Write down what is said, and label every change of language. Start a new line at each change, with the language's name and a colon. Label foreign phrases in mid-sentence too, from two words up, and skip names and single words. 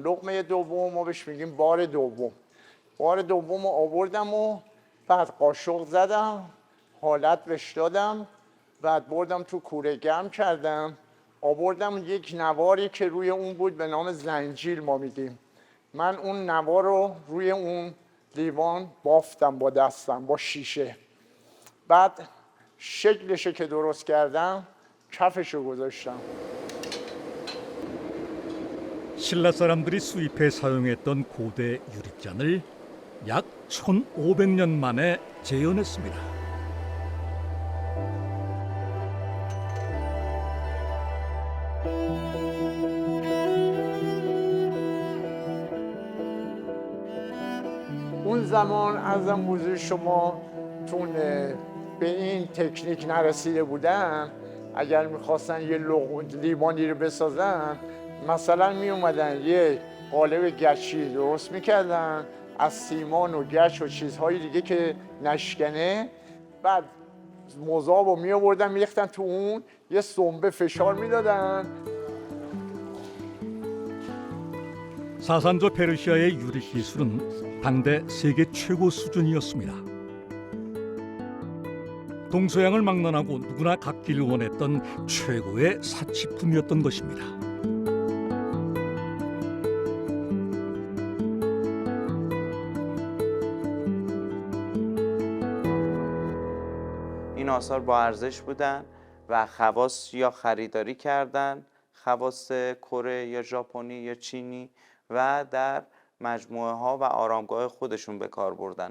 Persian: لقمه دوم ما بهش میگیم بار دوم. بار دوم آوردم و بعد قاشق زدم، حالت بهش دادم، بعد بردم تو کوره گرم کردم، آوردم یک نواری که روی اون بود به نام زنجیل ما میگیم. من اون نوار رو روی اون لیوان بافتم با دستم با شیشه. بعد شکلشو که درست کردم کفشو گذاشتم.
Korean: 신라 사람들이 수입해 사용했던 고대 유리잔을 약 1500년 만에 재현했습니다.
Persian: اون زمان ارزم حضور شما چون به این تکنیک نرسیده بودن، اگر میخواستن یه لیوانی رو بسازن، مثلا می اومدن یه قالب گچی درست میکردن از سیمان و گچ و چیزهای دیگه که نشکنه، بعد مذاب رو می آوردن میریختن تو اون، یه سنبه فشار میدادن.
Korean: 사산조 페르시아의 유리 기술은 당대 세계 최고 수준이었습니다. 동서양을 막론하고 누구나 갖기를 원했던 최고의 사치품이었던 것입니다.
Persian: این آثار با ارزش بودن و خواص یا خریداری کردن، خواص کره یا ژاپنی یا چینی، و در مجموعه ها و آرامگاه خودشون به کار بردن.